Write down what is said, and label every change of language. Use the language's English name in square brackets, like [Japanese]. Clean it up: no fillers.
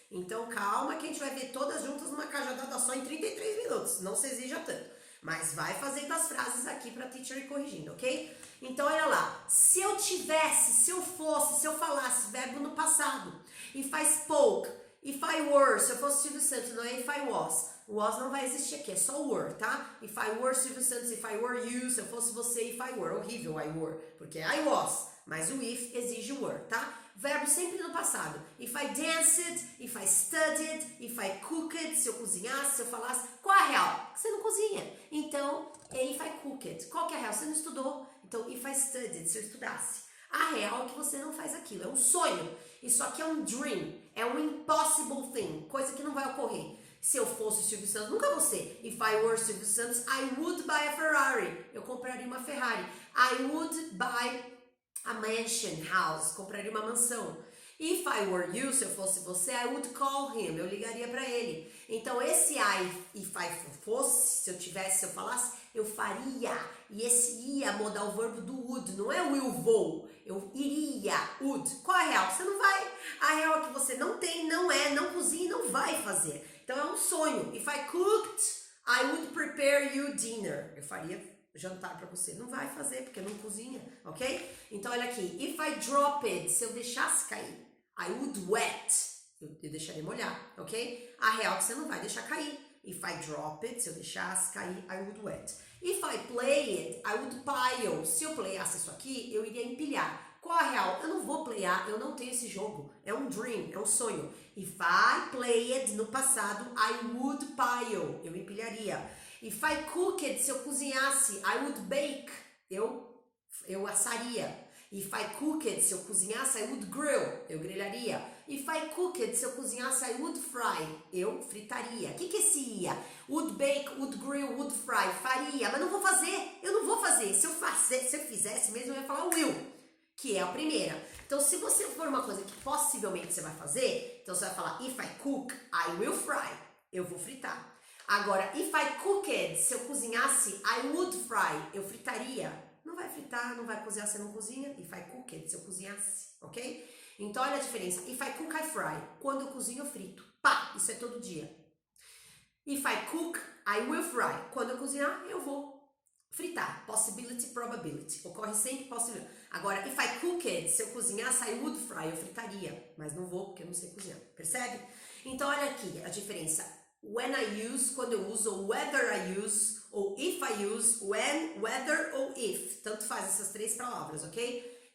[Portuguese] Então, calma que a gente vai ver todas juntas numa cajadada só em 33 minutos. Não se exija tanto. Mas vai fazendo as frases aqui para a teacher ir corrigindo, ok? Então, olha lá. Se eu tivesse, se eu fosse, se eu falasse, verbo no passado. [English] If I spoke, if I were, [Portuguese] se eu fosse Silvio Santos, não é [English] if I was. [Portuguese] O was não vai existir aqui, é só were, tá? [English] If I were Silvio Santos, if I were you, [Portuguese] se eu fosse você, [English] if I were. [Portuguese] Horrível, [English] I were, [Portuguese] porque [English] I was. [Portuguese] Mas o if exige were, tá? Verbo sempre no passado. [English] If I danced, if I studied, if I cooked, [Portuguese] se eu cozinhasse, se eu falasse. Qual é a real? Você não cozinha. Então, é [English] if I cooked. [Portuguese] Qual que é a real? Você não estudou. Então, [English] if I studied, [Portuguese] se eu estudasse. A real é que você não faz aquilo. É um sonho. Isso aqui é um dream. É [English] um impossible thing. [Portuguese] Coisa que não vai ocorrer. Se eu fosse o Silvio Santos, nunca você. [English] If I were Silvio Santos, I would buy a Ferrari. [Portuguese] Eu compraria uma Ferrari. [English] I would buy a mansion house, [Portuguese] compraria uma mansão. [English] If I were you, [Portuguese] se eu fosse você, [English] I would call him, [Portuguese] eu ligaria para ele. Então esse if I fosse, se eu tivesse, se eu falasse, eu faria. E esse ia mudar o verbo do would, não é will, vou. Eu iria, would. Qual é a real? Você não vai. A real é que você não tem, não é, não cozinha e não vai fazer. Então é um sonho. [English] If I cooked, I would prepare you dinner. [Portuguese] Eu faria jantar para você. Não vai fazer, porque não cozinha, ok? Então, olha aqui. [English] If I dropped, [Portuguese] se eu deixasse cair. [English] I would wet. [Portuguese] Eu deixaria molhar, ok? A real é que você não vai deixar cair. [English] If I dropped, [Portuguese] se eu deixasse cair, [English] I would wet. If I played, I would pile. [Portuguese] Se eu playasse isso aqui, eu iria empilhar. Qual a real? Eu não vou playar, eu não tenho esse jogo. É um dream, é um sonho. [English] If I played, [Portuguese] no passado, [English] I would pile. Eu empilharia. If I cooked, se eu cozinhasse, I would bake. [Portuguese] Eu assaria. [English] If I cooked, [Portuguese] se eu cozinhasse, [English] I would grill. [Portuguese] Eu grelharia. [English] If I cooked, [Portuguese] se eu cozinhasse, [English] I would fry. [Portuguese] Eu fritaria. O que é esse ia? [English] Would bake, would grill, would fry. [Portuguese] Faria. Mas não vou fazer. Eu não vou fazer. Se eu fizesse mesmo, eu ia falar will, que é a primeira. Então, se você for uma coisa que possivelmente você vai fazer, então você vai falar [English] if I cook, I will fry. [Portuguese] Eu vou fritar. Agora, [English] if I cooked, [Portuguese] se eu cozinhasse, [English] I would fry. [Portuguese] Eu fritaria. Não vai fritar, não vai cozinhar, você não cozinha. [English] If I cooked, [Portuguese] se eu cozinhasse, ok? Então, olha a diferença. [English] If I cook, I fry. [Portuguese] Quando eu cozinho, eu frito. Pá, isso é todo dia. [English] If I cook, I will fry. [Portuguese] Quando eu cozinhar, eu vou Fritar, possibility, probability. Ocorre sempre possibilidade. Agora, [English] if I cooked, [Portuguese] se eu cozinhasse, [English] I would fry, [Portuguese] eu fritaria. Mas não vou, porque eu não sei cozinhar. Percebe? Então, olha aqui a diferença. [English] When I use, [Portuguese] quando eu uso, [English] ou whether I use, ou if I use, when, whether ou if. [Portuguese] Tanto faz essas três palavras, ok?